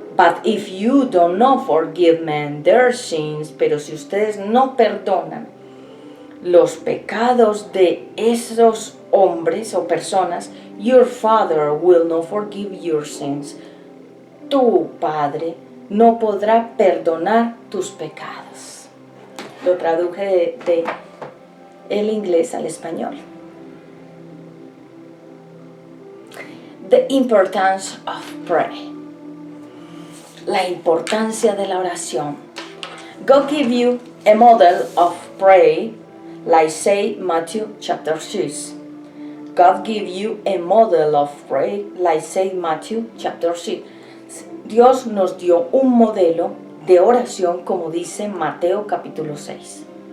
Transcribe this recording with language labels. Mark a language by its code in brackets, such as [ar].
[en] But if you do not forgive men their sins, [es] pero si ustedes no perdonan los pecados de esos hombres o personas, [en] your Father will not forgive your sins. [es] Tu Padre no podrá perdonar tus pecados. Lo traduje de el inglés al español. [en] The importance of prayer. [es] La importancia de la oración. [en] God give you a model of prayer, like say Matthew chapter 6. God give you a model of prayer, like say Matthew chapter 6. [es] Dios nos dio un modelo de oración, como dice Mateo capítulo 6.